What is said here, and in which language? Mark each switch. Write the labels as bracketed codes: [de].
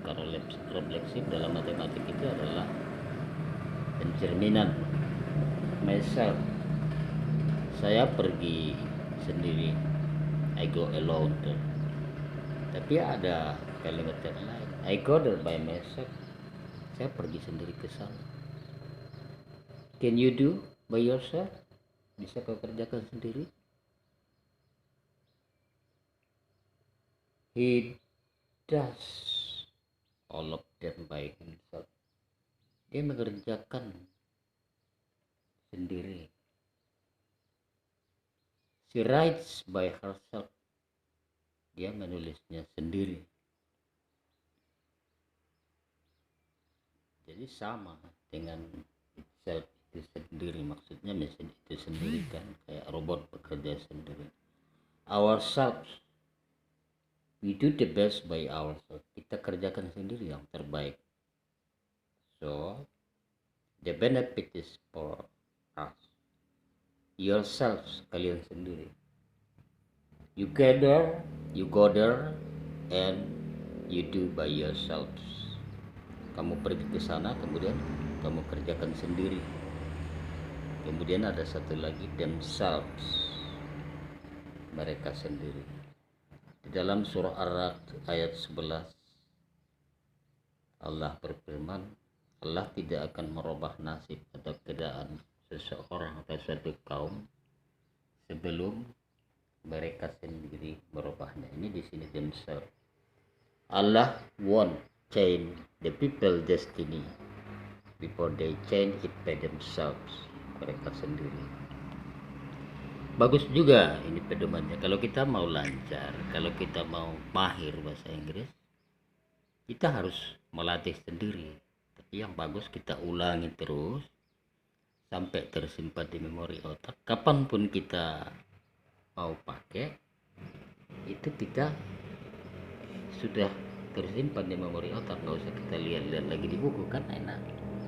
[id] Kalau reflexive dalam matematik itu adalah pencerminan, myself, saya pergi sendiri, [en] I go alone. [id] Tapi ada kalimat yang lain, [en] I go there by myself, [id] saya pergi sendiri ke sana. [en] Can you do by yourself? [id] Bisa kau kerjakan sendiri? [en] He does all of them by himself. [id] Dia mengerjakan sendiri. [en] She writes by herself. [id] Dia menulisnya sendiri. Jadi sama dengan itself, itu sendiri, maksudnya mesin itu sendiri kan, kayak robot bekerja sendiri. [en] Ourselves, we do the best by ourselves, [id] kita kerjakan sendiri yang terbaik. [en] So the benefit is for us, yourselves, [id] kalian sendiri. [en] You go there and you do by yourselves. [id] Kamu pergi ke sana, kemudian kamu kerjakan sendiri. Kemudian ada satu lagi, themselves, mereka sendiri. Di dalam surah Ar-Ra'd ayat 11, Allah berfirman, Allah tidak akan merubah nasib atau keadaan seseorang atau suatu kaum sebelum mereka sendiri merubahnya. Ini di sini themselves. [en] Allah won't change the people destiny before they change it by themselves, [id] mereka sendiri. Bagus juga ini pedomannya. Kalau kita mau lancar, kalau kita mau mahir bahasa Inggris, kita harus melatih sendiri. Tapi yang bagus kita ulangi terus sampai tersimpan di memori otak. Kapanpun kita mau pakai, itu kita sudah tersimpan di memori otak, nggak usah kita lihat-lihat lagi di buku, kan enak.